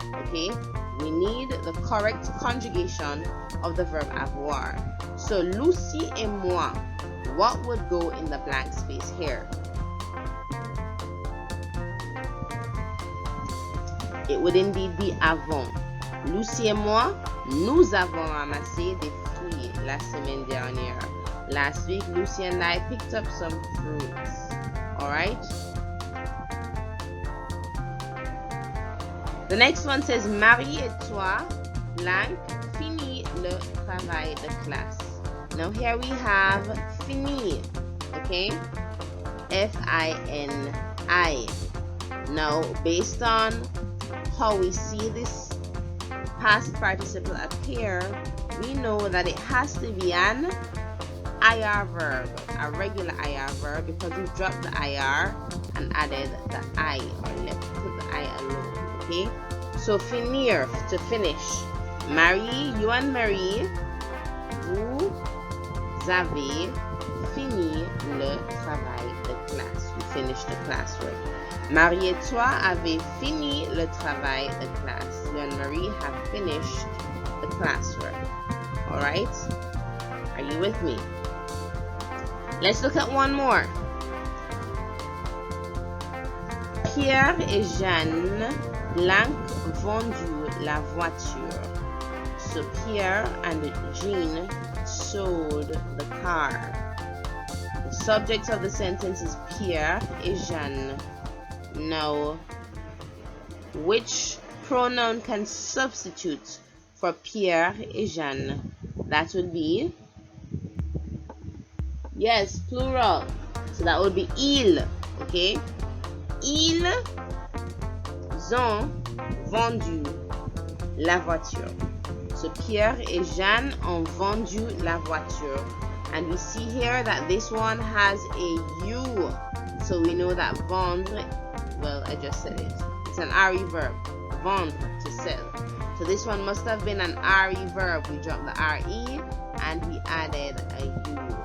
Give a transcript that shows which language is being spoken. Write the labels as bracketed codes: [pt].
[en] Okay, we need the correct conjugation of the verb avoir. So Lucy et moi, what would go in the blank space here? It would indeed be avons. [fr] Lucie et moi, nous avons ramassé des fruits la semaine dernière. [en] Last week, Lucy and I picked up some fruits. Alright? The next one says, [fr] Marie et toi, [en] blank, [fr] fini le travail de classe. [en] Now here we have fini. Okay? F-I-N-I. Now, based on how we see this past participle appear, we know that it has to be an IR verb, a regular IR verb, because we dropped the IR and added the I, or put the I alone. Okay, So finir, to finish. Marie, you and Marie, [fr] vous avez fini le travail de classe. [en] You finished the classwork. [fr] Marie et toi avez fini le travail de classe. [en] You and Marie have finished the classwork. Alright? Are you with me? Let's look at one more. [fr] Pierre et Jeanne Blanc vendu la voiture. [en] So Pierre and Jean sold the car. The subject of the sentence is Pierre et Jeanne. Now, which pronoun can substitute for Pierre et Jeanne? That would be, yes, plural. So that would be ils, okay? [fr] Ils ont vendu la voiture. So Pierre et Jeanne ont vendu la voiture. [en] And we see here that this one has a U. So we know that vendre, well, I just said it. It's an RE verb. Vendre, to sell. So this one must have been an RE verb. We dropped the RE and we added a U.